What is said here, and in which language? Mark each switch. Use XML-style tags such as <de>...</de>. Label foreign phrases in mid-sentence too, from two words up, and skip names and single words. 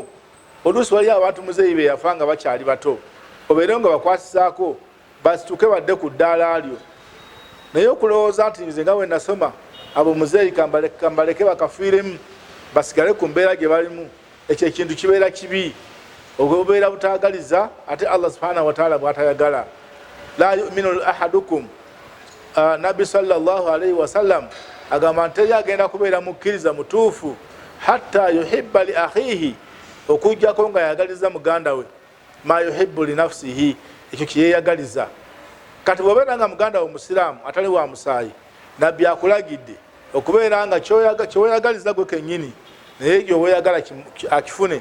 <lg>Oluusi wali abantu muzeeyi be yafa nga bakyali bato, obeere nga bakwasizaako basituke badde ku ddaala lyo. Naye okulowooza nti nze nga bwe nasoma abo muzeeyi kambaleke bakafiiremu basigale ku mbeera gye balimu, ekyo ekintu kibeera kibi, obubeera butaagaliza ate</lg> <ar>الله سبحانه وتعالى</ar> <lg>bw'atayagala.</lg> <ar>لا يؤمن أحدكم,</ar> <lg>Nabbi</lg> <ar>صلى الله عليه وسلم</ar> <lg>agamba nti teri agenda kubeera mukkiriza mutuufu</lg> <ar>حتى يحب لأخيه,</ar> <lg>okujjako nga yayagaliza muganda we</lg> <ar>ما يحب لنفسه,</ar> <lg>ekyo kyeyeeyagaliza. Kati bw'obeera nga muganda we musiraamu atali wa musaayi, Nabbi akulagidde okubeera nga kyeweeyagaliza gwe kennyini naye gyoweeyagala akifune.</lg>